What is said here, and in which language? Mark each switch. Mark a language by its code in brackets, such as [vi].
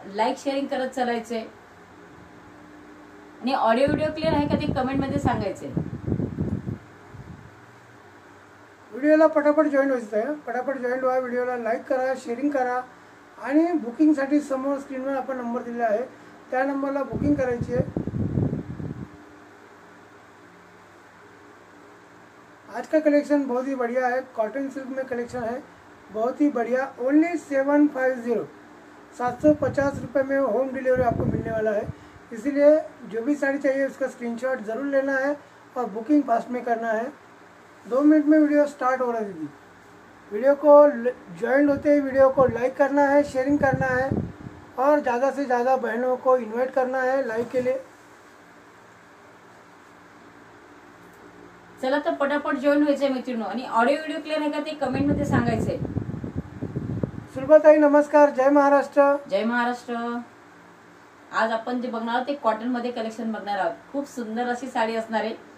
[mr] Like sharing करत चालायचंय आणि audio video clear आहे का ते कमेंट मध्ये सांगायचंय. व्हिडिओला पटापट जॉईन व्हायचं आहे. पटापट जॉईन व्हा. व्हिडिओला लाईक करा, शेअरिंग करा आणि बुकिंगसाठी समोर स्क्रीनवर आपण नंबर दिला आहे, त्या नंबरला बुकिंग करायची आहे. [hi] आज का कलेक्शन बहुत ही बढ़िया है. कॉटन सिल्क में कलेक्शन है बहुत ही बढ़िया. ओनली 750 750 रुपये में होम डिलीवरी आपको मिलने वाला है. इसीलिए जो भी साड़ी चाहिए उसका स्क्रीनशॉट ज़रूर लेना है और बुकिंग फास्ट में करना है. 2 मिनट में वीडियो स्टार्ट हो रहा है दीदी. वीडियो को ज्वाइन होते ही वीडियो को लाइक करना है, शेयरिंग करना है और ज़्यादा से ज़्यादा बहनों को इनवाइट करना है लाइव के लिए. [mr] चला तर पटापट जॉईन व्हायचंय मित्रांनो आणि ऑडिओ व्हिडिओ क्लिअर आहे का ते कमेंट मध्ये सांगायचंय. सुलभाताई नमस्कार. जय महाराष्ट्र. जय महाराष्ट्र. आज आपण जे बघणार आहोत ते कॉटन मध्ये कलेक्शन बघणार आहोत. खूप सुंदर अशी साडी असणार आहे.